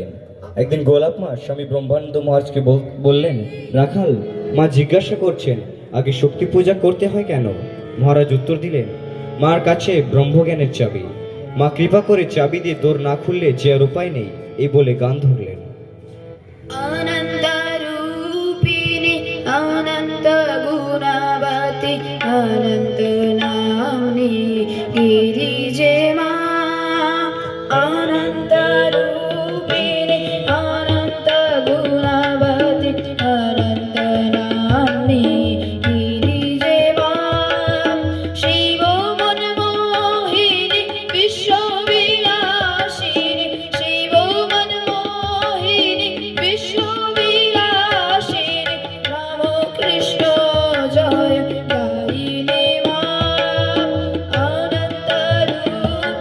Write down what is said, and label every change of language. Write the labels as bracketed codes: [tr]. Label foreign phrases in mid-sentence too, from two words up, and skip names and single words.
[bn] একদিন গোলাপমা স্বামী ব্রহ্মানন্দ মহারাজকে বললেন, রাখাল, মা জিজ্ঞাসা করছেন আগে শক্তি পূজা করতে হয় কেন? মহারাজ উত্তর দিলেন, মার কাছে ব্রহ্মজ্ঞানের চাবি। মা কৃপা করে চাবি দিয়ে দোর না খুললে যে আর উপায় নেই, এই বলে গান ধরলেন। [sa] अनन्तरूपिणि अनन्तगुणवति अनन्तनाम्नि गिरिजे मा अनन्तरूपिणि अनन्तगुणवति अनन्तनाम्नि गिरिजे मा शिवमनमोहिनि विश्वविलासिनि शिवमनमोहिनि विश्वविलासिनि रामकृष्ण जय गायिने मा अनन्तरूपिणि